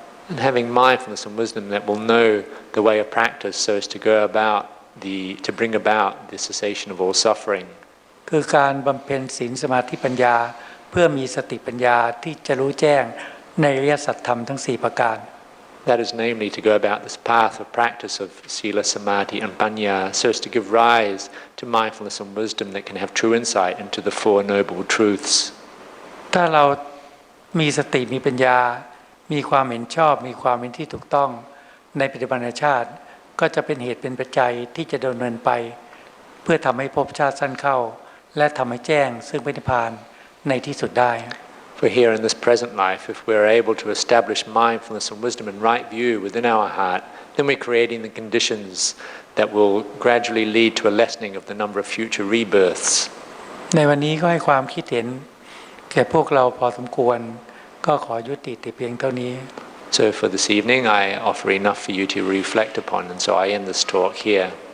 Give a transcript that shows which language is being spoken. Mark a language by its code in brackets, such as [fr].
[en] And having mindfulness and wisdom that will know the way of practice so as to go about to bring about the cessation of all suffering. [th] คือการบำเพ็ญศีลสมาธิปัญญาเพื่อมีสติปัญญาที่จะรู้แจ้งในอริยสัจธรรมทั้ง4ประการ [en] That is namely to go about this path of practice of sila, samadhi and panya so as to give rise to mindfulness and wisdom that can have true insight into the Four Noble Truths. [th] ถ้าเรามีสติมีปัญญามีความเห็นชอบมีความเห็นที่ถูกต้องในปัจจุบันชาติก็จะเป็นเหตุเป็นปัจจัยที่จะดำเนินไปเพื่อทำให้ภพชาติสั้นเข้าและทำให้แจ้งซึ่งพระนิพพานในที่สุดได้ [en] For here in this present life, if we're able to establish mindfulness and wisdom and right view within our heart, then we're creating the conditions that will gradually lead to a lessening of the number of future rebirths. [th] ในวันนี้ก็ให้ความคิดเห็นแก่พวกเราพอสมควรก็ขอยุติแต่เพียงเท่านี้ [en] So for this evening, I offer enough for you to reflect upon, and so I end this talk here.